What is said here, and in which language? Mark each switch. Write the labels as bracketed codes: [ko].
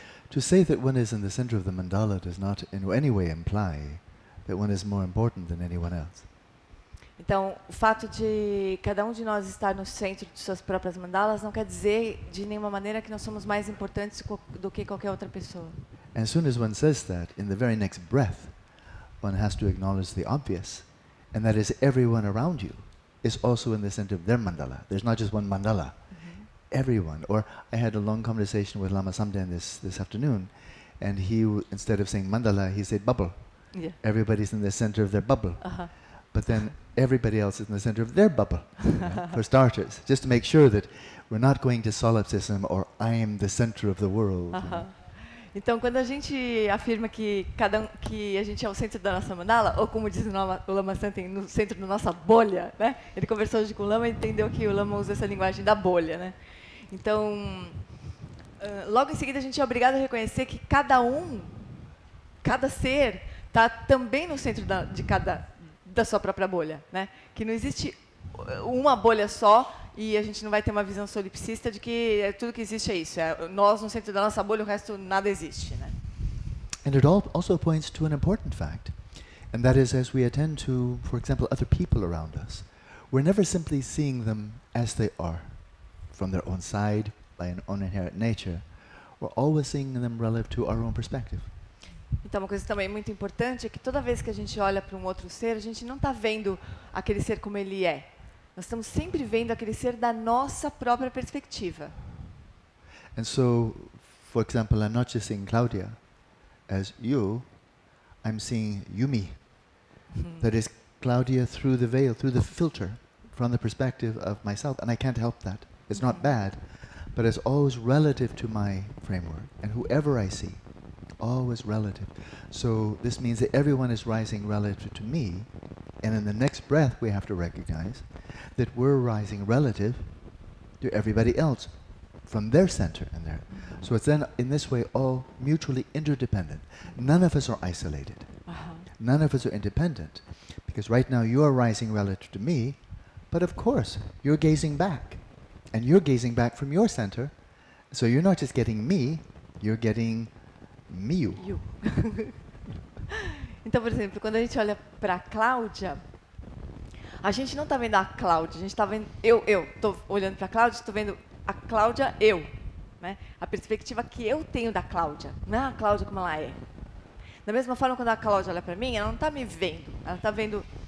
[en] To say that one is in the center of the mandala does not in any way imply that one is more important than anyone else. [pt] Então, o fato de cada um de nós estar no centro de suas próprias mandalas não quer dizer de nenhuma maneira que nós somos mais importantes do que qualquer outra pessoa. [en] And as soon as one says that, in the very next breath, one has to acknowledge the obvious, and that is everyone around you is also in the center of their mandala. There's not just one mandala. Everyone. Or I had a long conversation with Lama Samden this afternoon, and he, instead of saying mandala, he said bubble. Yeah. Everybody's in the center of their bubble. But then everybody else is in the center of their bubble, for starters, just to make sure that we're not going to solipsism or I am the center of the world. [pt] Então, quando a gente afirma que a gente é o centro da nossa mandala, ou como diz o Lama Samden, no centro da nossa bolha, né? Ele conversou hoje com o Lama e entendeu que o Lama usa essa linguagem da bolha, né? Então, logo em seguida a gente é obrigado a reconhecer que cada ser está também no centro da sua própria bolha, né? Que não existe uma bolha só e a gente não vai ter uma visão solipsista de que tudo que existe é isso. Nós no centro da nossa bolha, o resto nada existe, né? [en] And it also points to an important fact, and that is as we attend to, for example, other people around us, we're never simply seeing them as they are, from their own side, by an own inherent nature. We're always seeing them relative to our own perspective. [pt] Então, uma coisa também muito importante é que toda vez que a gente olha para um outro ser, a gente não está vendo aquele ser como ele é. Nós estamos sempre vendo aquele ser da nossa própria perspectiva. [en] And so, for example, I'm not just seeing Claudia as you, I'm seeing Yumi. That is Claudia through the veil, through the filter, from the perspective of myself. And I can't help that. It's not bad, but it's always relative to my framework. And whoever I see, always relative. So this means that everyone is rising relative to me, and in the next breath we have to recognize that we're rising relative to everybody else from their center and their. So it's then in this way all mutually interdependent. None of us are isolated. None of us are independent, because right now you are rising relative to me, but of course you're gazing back, and you're gazing back from your center. So you're not just getting me, you're getting you. [pt] Então, por exemplo, quando a gente olha para a Cláudia, a gente não está vendo a Cláudia, a gente está vendo eu estou olhando para a Cláudia, estou vendo a Cláudia né? A perspectiva que eu tenho da Cláudia, não é a Cláudia como ela é. Da mesma forma, quando a Cláudia olha para mim, ela não está me vendo, ela está vendo